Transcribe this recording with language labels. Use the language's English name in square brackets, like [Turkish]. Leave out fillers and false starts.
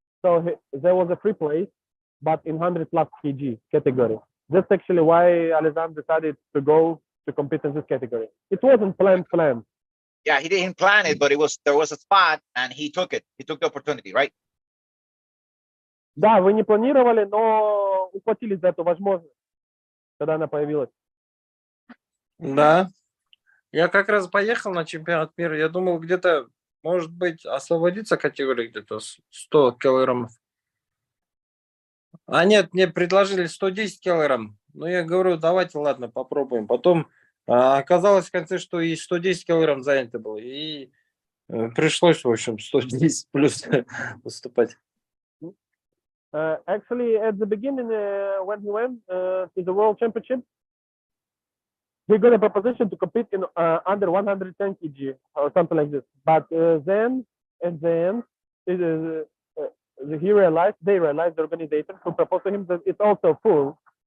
[English] So there was a free place, but in 100 plus kg category. That's actually why Alizhan decided to go to compete in this category. It wasn't planned. Yeah, he didn't plan it, but there was a spot and he took it. He took the opportunity, right? [Russian] Да, вы не планировали, но ухватились за эту возможность, когда она появилась. Да. Я как раз поехал на чемпионат мира. Я думал, где-то, может быть, освободиться категория где-то 100 килограммов. А нет, мне предложили 110 килограмм. Ну, я говорю, давайте, ладно, попробуем. Потом оказалось в конце, что и 110 килограмм занято было. И пришлось, в общем, 110 плюс выступать. [English] Actually, at the beginning, when he went to the World Championship, he got a proposition to compete in under 110 kg or something like this. But then, at the end, they realized, the organization who proposed to him that it's also full.